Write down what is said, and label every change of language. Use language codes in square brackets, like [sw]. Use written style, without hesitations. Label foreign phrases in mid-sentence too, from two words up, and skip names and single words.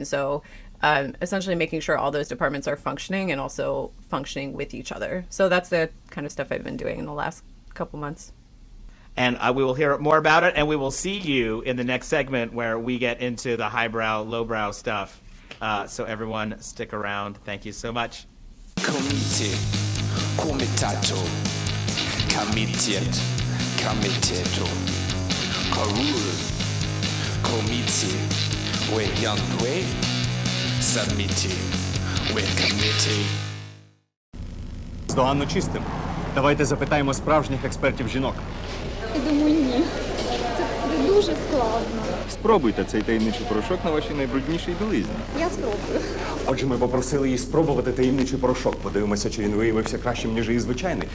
[en] So essentially making sure all those departments are functioning and also functioning with each other. So that's the kind of stuff I've been doing in the last couple months. And we will hear more about it, and we will see you in the next segment where we get into the highbrow, lowbrow stuff. So everyone, stick around. Thank you so much. Comité, comitato, comitiet, comiteto, corul, comiti, we yantwe, submiti, we committee. [uk] Здоганно чистим. Давайте запитаємо справжніх експертів жінок. Я думаю, ні. Це дуже складно. Спробуйте цей таємничий порошок на вашій найбруднішій білизні. Я спробую. Отже, ми попросили її спробувати таємничий порошок. Подивимося, чи він виявився кращим, ніж її звичайний.